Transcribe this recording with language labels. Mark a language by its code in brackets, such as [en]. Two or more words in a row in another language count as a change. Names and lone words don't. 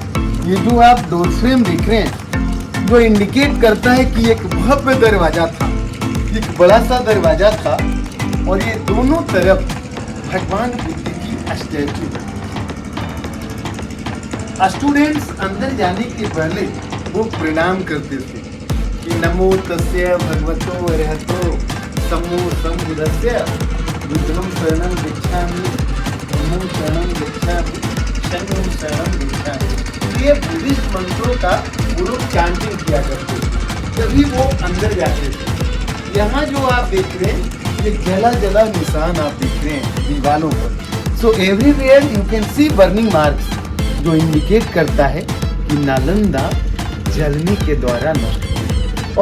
[hi] ये जो आप [en] door frame [hi] देख रहे हैं, जो इंडिकेट करता है कि एक भव्य दरवाजा था, एक बड़ा सा दरवाजा था, और ये दोनों तरफ भगवान बुद्ध की स्टैचू। स्टूडेंट्स अंदर जाने के पहले वो प्रणाम करते थे कि [pi] नमो तस्य भगवतो अरहतो सम्मो सम्बुद्धस्य बुद्धं शरणं गच्छामि, धम्मं शरणं गच्छामि, संघं शरणं गच्छामि। [hi] ये बुद्धिस्ट मंत्रों का वो लोग चैंटिंग किया करते थे, तभी वो अंदर जाते थे। यहाँ जो आप देख रहे हैं, ये जला जला निशान आप देख रहे हैं दीवारों पर। [en] So everywhere you can see burning marks, [hi] जो इंडिकेट करता है कि नालंदा जलने के द्वारा नष्ट हुआ।